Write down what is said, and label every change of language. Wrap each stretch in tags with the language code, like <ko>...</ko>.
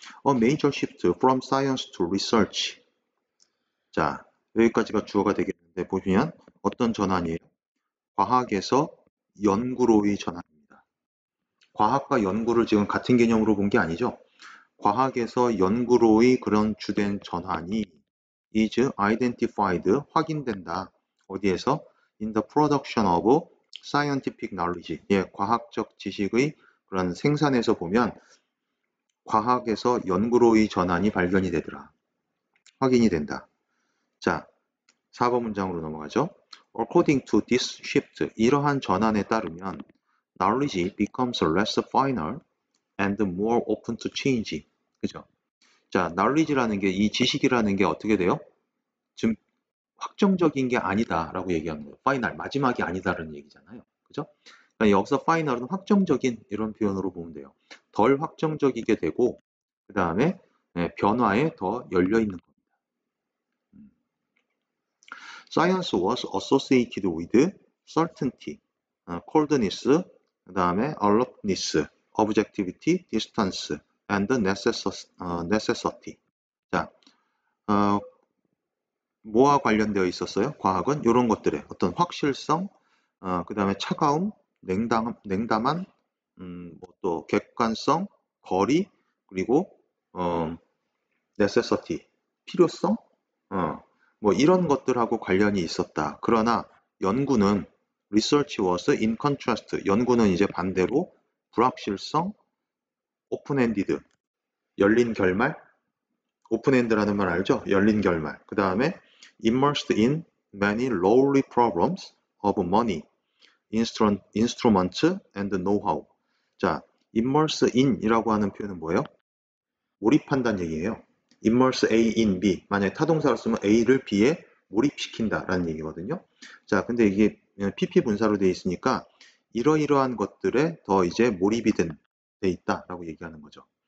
<en>A major shift from science to research.</en> <ko>자, 여기까지가 주어가 되겠는데 보시면 어떤 전환이에요? 과학에서 연구로의 전환입니다. 과학과 연구를 지금 같은 개념으로 본 게 아니죠. 과학에서 연구로의 그런 주된 전환이</ko> <en>is identified,</en> <ko>확인된다. 어디에서?</ko> <en>In the production of scientific knowledge.</en> <ko>과학적 지식의 그런 생산에서 보면 과학에서 연구로의 전환이 발견이 되더라. 확인이 된다. 자, 4번 문장으로 넘어가죠.</ko> <en>According to this shift,</en> <ko>이러한 전환에 따르면</ko> <en>knowledge becomes less final and more open to change.</en> <ko>그죠? 자, knowledge라는 게, 이 지식이라는 게 어떻게 돼요? 지금 확정적인 게 아니다라고 얘기하는 거예요. final, 마지막이 아니다라는 얘기잖아요. 그죠? 그러니까 여기서 final은 확정적인 이런 표현으로 보면 돼요. 덜 확정적이게 되고 그 다음에 변화에 더 열려 있는 겁니다.</ko> <en>Science was associated with certainty, coldness,</en> <ko>그 다음에</ko> <en>alertness, objectivity, distance, and necessity.</en> <ko>자, 뭐와 관련되어 있었어요? 과학은 이런 것들에 어떤 확실성, 그 다음에 차가움, 냉담한, 뭐또 객관성, 거리, 그리고 necessity, 필요성, 뭐 이런 것들하고 관련이 있었다. 그러나 연구는</ko> <en>research was in contrast,</en> <ko>연구는 이제 반대로 불확실성, open-ended, 열린 결말, 오픈엔드라는 말 알죠? 열린 결말.</ko> <en>그 다음에 immersed in many lowly problems of money, instruments and know-how.</en> <ko>자, immerse in이라고 하는 표현은 뭐예요? 몰입한다는 얘기예요. immerse A in B. 만약에 타동사로 쓰면 A를 B에 몰입시킨다라는 얘기거든요. 자, 근데 이게 PP 분사로 되어 있으니까 이러이러한 것들에 더 이제 몰입이 돼 있다라고 얘기하는 거죠.</ko>